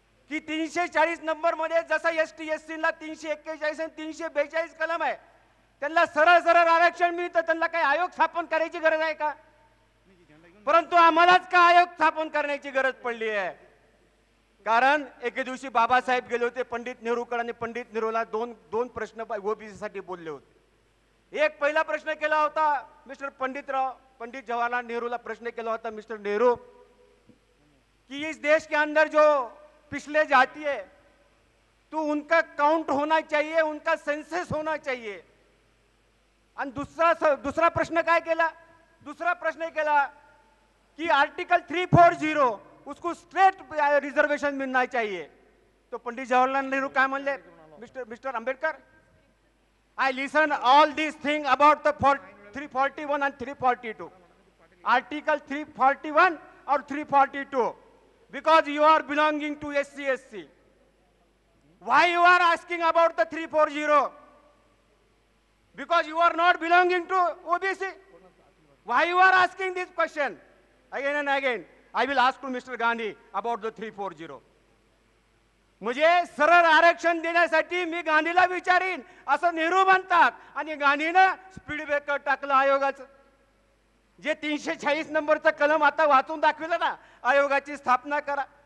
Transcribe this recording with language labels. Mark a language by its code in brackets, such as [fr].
[mr] की 340 नंबर मध्ये जसा ST SC ला 341 आणि 342 कलम आहे त्यांना सरळ सरळ आरक्षण मिळतं, त्यांना काही आयोग स्थापन करायची गरज आहे का? परंतु आम्हालाच का आयोग स्थापन करण्याची गरज पडली आहे? कारण एके दिवशी बाबासाहेब गेले होते पंडित नेहरूकडे आणि पंडित नेहरूला दोन प्रश्न ओबीसी साठी बोलले होते. एक पहिला प्रश्न केला होता [hi] पंडित जवाहरलाल नेहरूला प्रश्न केला होता, मिस्टर नेहरू कि इस देश के अंदर जो पिछले जाती है तो उनका काउंट होना चाहिए, उनका सेंसस होना चाहिए. [mr] आणि दूसरा प्रश्न काय केला? दूसरा प्रश्न केला [hi] कि आर्टिकल 340 उसको स्ट्रेट रिजर्वेशन मिलना चाहिए. [mr] तो पंडित जवाहरलाल नेहरू काय म्हणले? [en] Mister Ambedkar, I listen all these things about the 341 and 342. Article 341 or 342. Because you are belonging to SC SC. Why you are asking about the 340? Because you are not belonging to OBC. Why you are asking this question? Again and again. I will ask to Mr. Gandhi about the 340. [mr] म्हणजे सरळ आरक्षण देण्यासाठी मी गांधीला विचारीन असं नेहरू म्हणतात आणि गांधीनं speed breaker टाकलं आयोगाचं. जे 346 नंबरचं कलम आता वाचून दाखवलं ना, आयोगाची स्थापना करा.